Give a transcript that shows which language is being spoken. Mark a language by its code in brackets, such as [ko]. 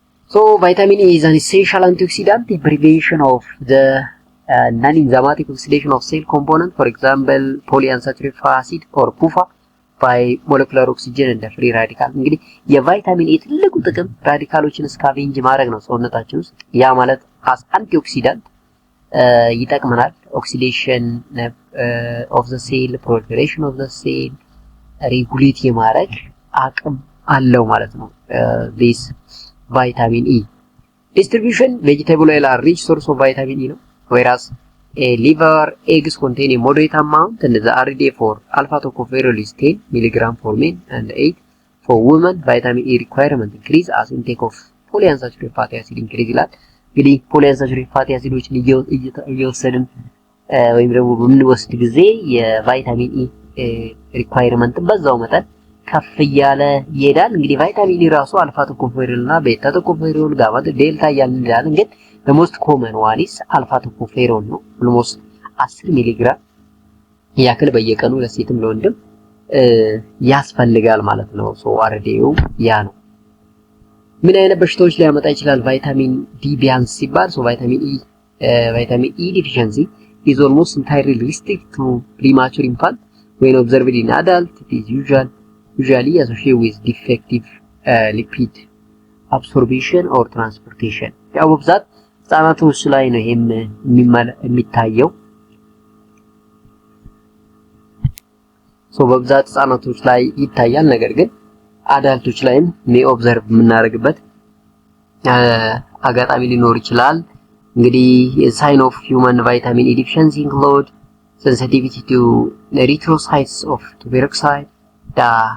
[en] So vitamin E is an essential antioxidant in prevention of the non-enzymatic oxidation of cell component, for example polyunsaturated fatty acid or PUFA by molecular oxygen and free radical. [am] እንግዲህ የቫይታሚን ኤ ትልቁ ጥቅም ራዲካሎችን ስካቬንጅ ማድረግ ነው ሰውነታችን ውስጥ። ያ ማለት [en] as antioxidant [am] ይጠቅመናል። ኦክሲዴሽን ኦፍ ዘ ሴል፣ ፕሮሊፌሬሽን ኦፍ ዘ ሴል ሬጉሌት የማድረግ አቅም አለው ማለት ነው [en] this vitamin E. Distribution: vegetable oil are rich source of vitamin E ነው, whereas liver, eggs contain a moderate amount, and the RDA for alpha tocopherol is 10 mg for men and 8 for women. Vitamin E requirement increase as intake of polyunsaturated fatty acid increase [am] ይላል። እንግዲህ ፖሊአንሳቹሬትድ ፋቲ አሲዶችን እየወሰድን ወይም ደግሞ በምንወስድ ጊዜ የቫይታሚን ኢ ሪኳየርመንት በዛው መጠን ከፍ እያለ ይሄዳል። እንግዲህ ቫይታሚን ኢ ራሱ አልፋ ቶኮፌሮል እና ቤታ ቶኮፌሮል፣ ጋማ፣ ዴልታ እያልን እንላለን። ግን [en] the most common one is [am] አልፋ ቶኮፌሮል ነው። almost 10 ሚሊግራም ያክል በየቀኑ ለሴትም ለወንድም ያስፈልጋል ማለት ነው። ሶ አርዴው ያ ነው። ምን አይነት በሽታዎች ሊያመጣ ይችላል ቫይታሚን ዲ ቢያንስ ሲባል? [en] ሶ ቫይታሚን ኢ deficiency is almost entirely restricted to premature infant. When observed in adult, it is usually associated with defective lipid absorption or transportation. [am] ያው በብዛት ህጻናቶች ላይ ነው ይሄም የሚታየው። ሶ በብዛት ህጻናቶች ላይ ይታያል። ነገር ግን አዳልቶች ላይም ኦብዘርቭ የምናደርግበት አጋጣሚ ሊኖር ይችላል። እንግዲህ ሳይን ኦፍ ሂውማን ቫይታሚን ኢ ዲፊሸንሲ ኢንክሉድ [en] sensitivity to erythrocytes of peroxide, the